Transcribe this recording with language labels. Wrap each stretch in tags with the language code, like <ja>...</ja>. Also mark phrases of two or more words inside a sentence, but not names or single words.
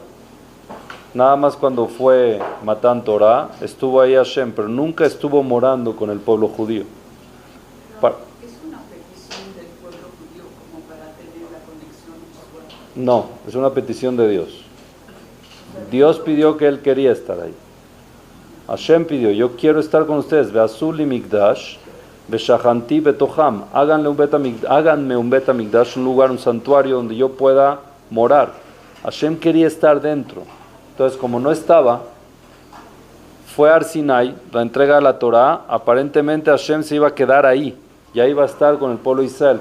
<es>Nada más cuando fue</es> <he>מתן תורה,</he> <es>estuvo ahí Hashem, pero nunca estuvo morando con el pueblo judío. ¿Es una petición del pueblo judío como para tener la conexión visual? No, es una petición de Dios. Dios pidió que él quería estar ahí. Hashem pidió, yo quiero estar con ustedes.</es> <he>ועשו לי מקדש, ושכנתי בתוכם.</he> <es>Háganme un</es> <he>בית המקדש,</he> <es>un lugar, un santuario donde yo pueda morar. Hashem quería estar dentro. Entonces, como no estaba, fue a Ar Sinai, la entrega de la Torah. Aparentemente Hashem se iba a quedar ahí, ya iba a estar con el pueblo de Israel.</es>